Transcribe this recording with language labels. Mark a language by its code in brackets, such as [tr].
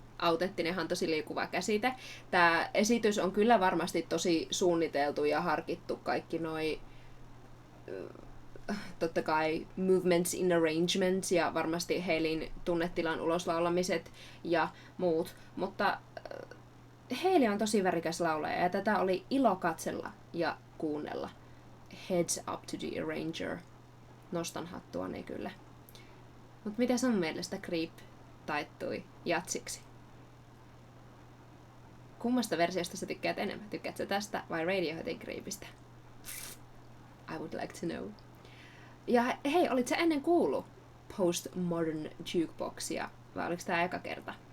[fi] Autenttinenhan on tosi liikuva käsite. Tää esitys on kyllä varmasti tosi suunniteltu ja harkittu kaikki noi totta kai [en] movements in arrangements [fi] ja varmasti Haileyn tunnetilan uloslaulamiset ja muut, mutta Hailey on tosi värikäs laulaja ja tätä oli ilo katsella ja kuunnella. [en] Heads up to the arranger. [fi] Nostan hattuani kyllä. Mut miten sun mielestä Creep taittui jatsiksi? Kummasta versiosta sä tykkäät enemmän? Tykkäätkö tästä vai Radioheadin Creepistä? [en] I would like to know. [fi] Ja hei, olit sä ennen kuullut Postmodern Jukeboxia, vai oliko tää eka kerta?